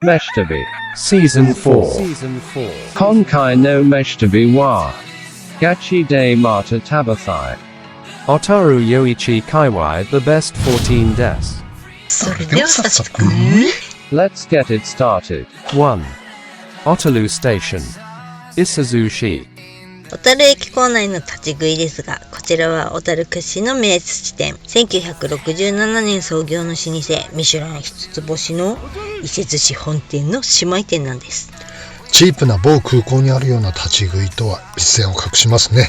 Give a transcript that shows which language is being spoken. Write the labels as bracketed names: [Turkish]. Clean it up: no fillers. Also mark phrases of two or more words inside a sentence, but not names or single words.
[Japanese] Meshtabi [English] Season 4. [Japanese] 今回の飯旅はガチでまた食べたい小樽余市界隈 [English] The Best 14 [Japanese] Des. それでは早速 [English] Let's get it started. 1. Otaru Station. [Japanese] Isuzushi. 小樽駅構内の立ち食いですが、こちらは小樽屈指の名寿店、1967年創業の老舗、ミシュラン一つ星の伊勢寿司本店の姉妹店なんです。チープな某空港にあるような立ち食いとは一線を画しますね。